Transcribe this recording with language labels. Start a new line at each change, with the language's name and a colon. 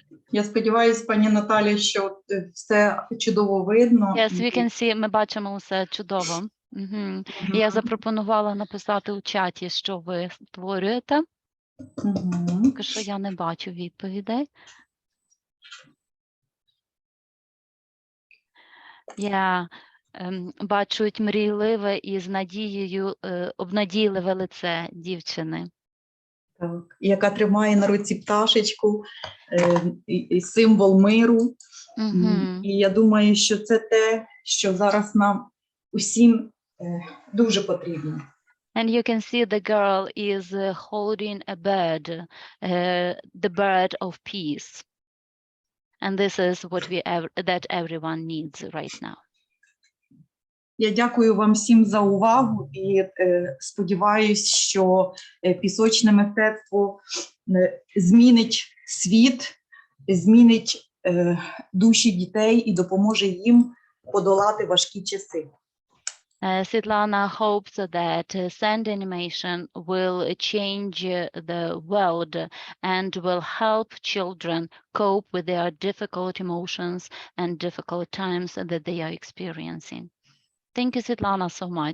Ukrainian: Я сподіваюся, пані Наталі, що все чудово видно.
English: Yes, we can see,
Ukrainian: ми бачимо все чудово. Я запропонувала написати у чаті, що ви створюєте. Мгм. Поки що я не бачу відповідей. Я бачу мрійливе і з надією обнадійливе лице дівчини. Так. Яка тримає на руці пташечку, і символ миру. Угу. І я думаю, що це те, що зараз нам усім дуже потрібно.
English: And you can see the girl is holding a bird, the bird of peace. And this is what that everyone needs right now.
Ukrainian: Я дякую вам всім за увагу і сподіваюся, що пісочне мистецтво змінить світ, змінить душі дітей і допоможе їм подолати важкі часи.
English: Svetlana hopes that sand animation will change the world and will help children cope with their difficult emotions and difficult times that they are experiencing. Thank you, Svetlana, so much.